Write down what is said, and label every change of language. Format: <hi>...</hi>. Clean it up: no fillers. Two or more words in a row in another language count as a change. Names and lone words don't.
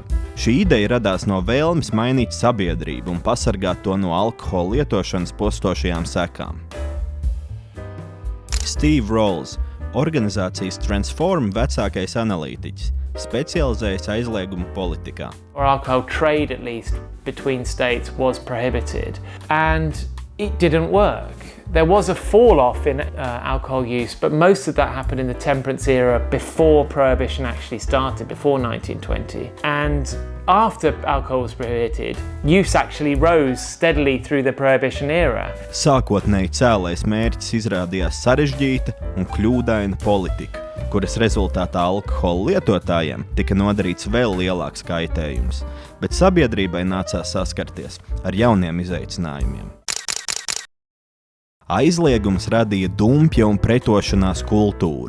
<lv>Šī ideja radās no vēlmes mainīt sabiedrību un pasargāt to no alkohola lietošanas postošajām sekām. Steve Rolls, organizācijas Transform vecākais analītiķis, specializējas aizlieguma politikā.</lv> <en>Or alcohol trade, at least, between states was prohibited, and it didn't work. There was a fall-off in alcohol use, but most of that happened in the temperance era before Prohibition actually started, before 1920. And after alcohol was prohibited, use actually rose steadily through the Prohibition era.</en> <lv>Sākotnēji cēlais mērķis izrādījās sarežģīta un kļūdaina politika, kuras rezultātā alkohola lietotājiem tika nodarīts vēl lielāks kaitējums, bet sabiedrībai nācās saskarties ar jauniem izaicinājumiem. Aizliegums radīja dumpja un pretošanās kultūru.</lv>